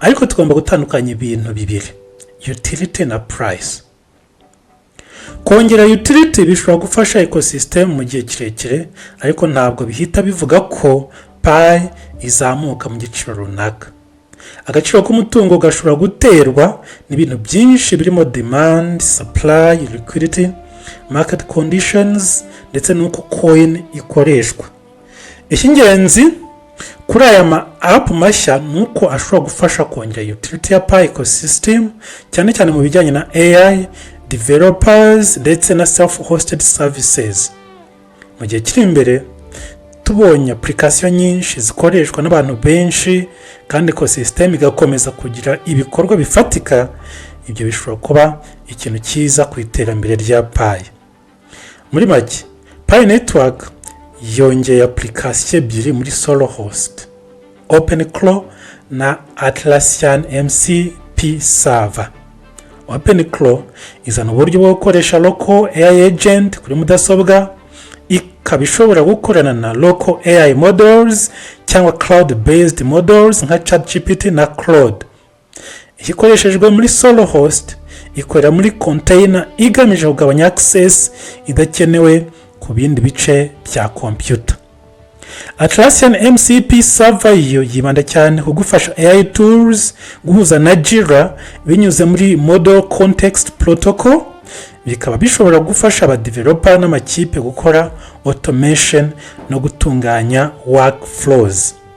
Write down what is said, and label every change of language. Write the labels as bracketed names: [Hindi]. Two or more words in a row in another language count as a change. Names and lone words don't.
[Kinyarwanda] Ariko tugomba gutandukanya ibintu bibiri: utility na price. Kongera utility bishobora gufasha ecosystem mu gihe kirekire, ariko ntabwo bihita bivuga ko Pi izamuka mu giciro runaka. Agaciro k'umutungo gashobora guterwa n'ibintu byinshi birimo [English] demand, supply, liquidity, market conditions [Kinyarwanda] ndetse n'uko coin ikoreshwa. Icy'ingenzi kuri aya ma app mashya nuko ashobora gufasha kongera utility ya Pi ecosystem, cyane cyane mu bijyanye na AI, developers ndetse na [English] self-hosted services. [Kinyarwanda] Mu gihe kiri imbere tubonye application nyinshi zikoreshwa n'abantu benshi kandi ecosystem igakomeza kugira ibikorwa bifatika, ibyo bishobora kuba ikintu cyiza ku iterambere rya Pi. Muri make, Pi network yongeye application ebyiri muri SoloHost, Openclaw na Atlassian MCP Server. Openclaw izana uburyo bwo gukoresha [English] local AI agent [Kinyarwanda] kuri mudasobwa, ikaba ishobora gukorana na [English] local AI models [Kinyarwanda] cyangwa [English] cloud-based models [Kinyarwanda] nka ChatGPT na Claude. Ikoreshejwe muri SoloHost ikorera muri container igamije kugabanya access idakenewe ku bindi bice bya computer. Atlassian MCP Server yo yibanda cyane ku gufasha [English] AI tools [Kinyarwanda] guhuza na Jira binyuze muri Model Context Protocol, bikaba bishobora gufasha aba developer n'amakipe gukora automation no gutunganya workflows.